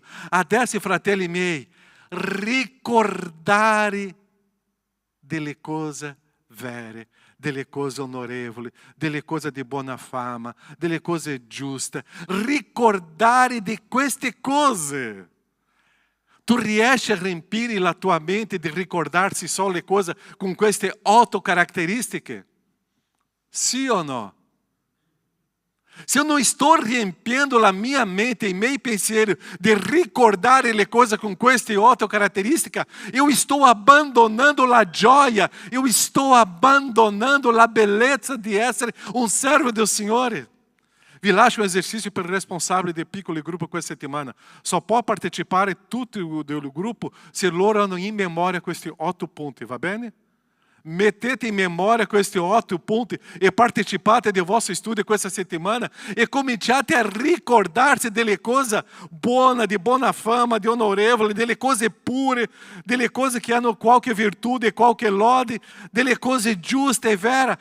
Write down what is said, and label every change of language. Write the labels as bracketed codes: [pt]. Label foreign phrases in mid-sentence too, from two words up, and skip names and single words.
[it] Adesso, fratelli miei, ricordare delle cose vere, delle cose onorevoli, delle cose di buona fama, delle cose giuste. Ricordare di queste cose. Tu riesci a riempire la tua mente di ricordarsi solo le cose con queste 8 caratteristiche? Sì o no? Se [pt] eu não estou [it] riempiendo la mia mente e i miei pensieri di ricordare le cose con queste 8 caratteristiche, [pt] eu estou [it] abbandonando la gioia, [pt] eu estou [it] abbandonando la bellezza di essere un servo del Signore. Vi lascio un esercício per il responsabile del piccolo gruppo questa settimana. Só può partecipare tutti del gruppo se loro hanno in memoria questi 8 punti, va bene? Mettete in memoria questi 8 punti e partecipate del vostro studio questa settimana e cominciate a ricordarsi delle cose buone, di buona fama, di onorevoli, delle cose pure, delle cose che hanno qualche virtude, qualche lode, delle cose giuste e vere.